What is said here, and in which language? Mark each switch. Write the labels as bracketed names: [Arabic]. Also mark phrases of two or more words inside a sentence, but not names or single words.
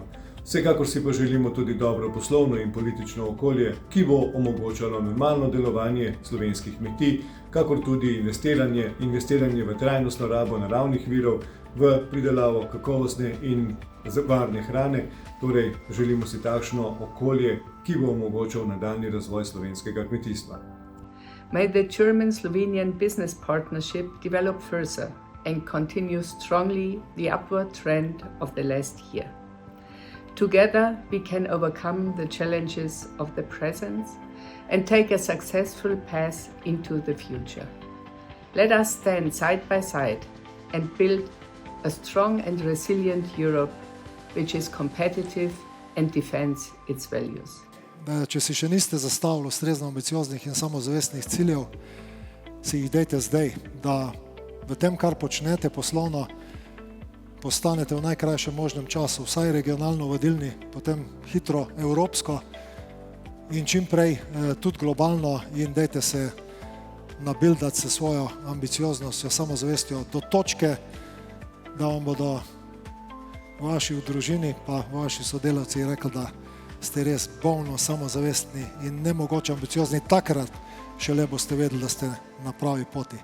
[Slovenian] Vsekakor si pa želimo tudi dobro poslovno in politično okolje, ki bo omogočalo normalno delovanje slovenskih kmetij, kakor tudi investiranje v trajnostno rabo naravnih virov, v pridelavo kakovostne in varne hrane. Torej želimo si takšno okolje, ki bo omogočal nadaljnji razvoj slovenskega kmetijstva. [English] May the German-Slovenian business partnership develop further and continue strongly the upward trend of the last year. Together we can overcome the challenges of the present and take a successful path into the future. Let us stand side by side and build a strong and resilient Europe which is competitive and defends its values. [Slovenian] Če si še niste zastavili ustrezno ambicioznih in samozavestnih ciljev, si jih dajte zdaj, da v tem, kar počnete poslovno, postanete v najkrajšem možnem času vsaj regionalno vodilni, potem hitro evropsko in čim prej tudi globalno, in dajte se nabildati se svojo ambicioznostjo, samozavestjo do točke, da vam bodo vaši v družini pa vaši sodelavci rekli, da ste res bolno samozavestni in nemogoče ambiciozni, takrat šele boste vedeli, da ste na pravi poti.